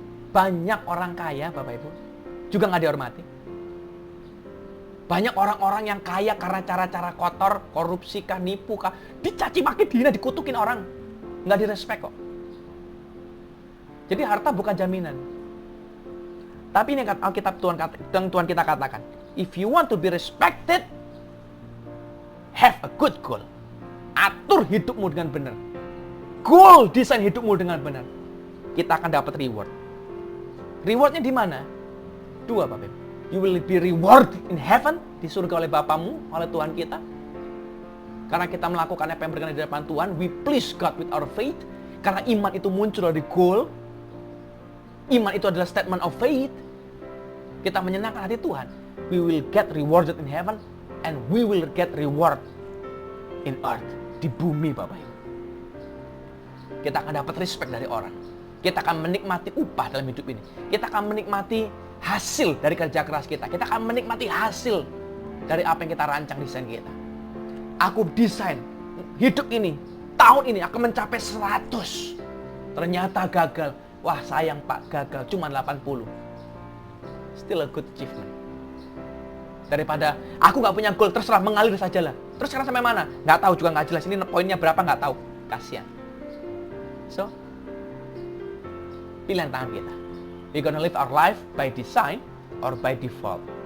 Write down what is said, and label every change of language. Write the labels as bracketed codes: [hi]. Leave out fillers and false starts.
[id] Banyak orang kaya, Bapak Ibu, juga nggak dihormati. Banyak orang-orang yang kaya karena cara-cara kotor, korupsi kah, nipu kah, dicaci maki, dihina, dikutukin orang. Nggak direspek kok. Jadi harta bukan jaminan. Tapi ini yang Alkitab Tuhan kita katakan. [en] If you want to be respected, have a good goal. [id] Atur hidupmu dengan benar. Goal, desain hidupmu dengan benar. Kita akan dapat reward. Rewardnya di mana? Dua, Bapak Ibu. [en] You will be rewarded in heaven, [id] di surga oleh Bapamu, oleh Tuhan kita. Karena kita melakukan apa yang berkenan di hadapan Tuhan, [en] we please God with our faith. [id] Karena iman itu muncul dari goal. Iman itu adalah [en] statement of faith. [id] Kita menyenangkan hati Tuhan. [en] We will get rewarded in heaven, and we will get reward in earth, [id] di bumi, Bapak Ibu. Kita akan dapat respect dari orang. Kita akan menikmati upah dalam hidup ini. Kita akan menikmati hasil dari kerja keras kita. Kita akan menikmati hasil dari apa yang kita rancang desain kita. Aku desain hidup ini, tahun ini akan mencapai 100. Ternyata gagal. Wah sayang Pak, gagal cuma 80. [en] Still a good achievement. [id] Daripada aku nggak punya goal, terserah mengalir sajalah. Terus sekarang sampai mana? Nggak tahu juga, nggak jelas. Ini poinnya berapa nggak tahu. Kasian. So, pilihan tangan kita. [en] We're gonna live our life by design or by default.